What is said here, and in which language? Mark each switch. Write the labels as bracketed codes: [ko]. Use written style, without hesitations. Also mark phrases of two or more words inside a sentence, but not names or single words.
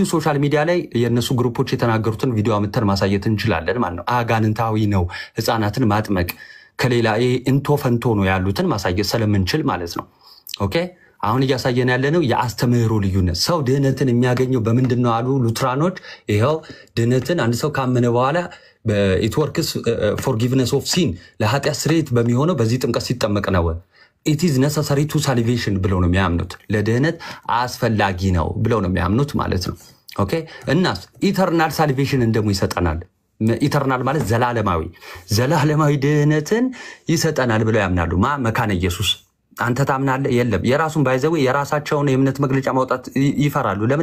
[am] ሶሻል ሚዲያ ላይ የነሱ ግሩፖች የተናገሩትን ቪዲዮ አምጥተን ማሳየት እንችላለን ማለት ነው። አጋንንታዊ ነው ህፃናትን ማጥመቅ ከሌላ እንቶ ፈንቶ ነው ያሉትን ማሳየት ስለምንችል ማለት ነው። ኦኬ አሁን እያሳየን ያለነው የአስተምህሮ ልዩነት። ሰው ድህነትን የሚያገኘው በምንድነው አሉ ሉትራኖች። ይሄው ድህነትን አንድ ሰው ካመነ በኋላ [en] it works forgiveness of sin [am] ለኃጢአት ስርየት በሚሆነው በዚህ ጥምቀት ሲጠመቅ ነው። [en] it is necessary to salvation [am] ብለው ነው የሚያምኑት። ለድህነት አስፈላጊ ነው ብለው ነው የሚያምኑት ማለት ነው። ኦኬ እናስ [en] eternal salvation [am] እንደሞ ይሰጠናል። ኢተርናል ማለት ዘላለማዊ ድህነትን ይሰጠናል ብለው ያምናሉ። መካነ ኢየሱስ አንተ ታምናለህ? የለም። የራሱን ባይዘው የራሳቸውን የእምነት መግለጫ ማውጣት ይፈራሉ። ለምን?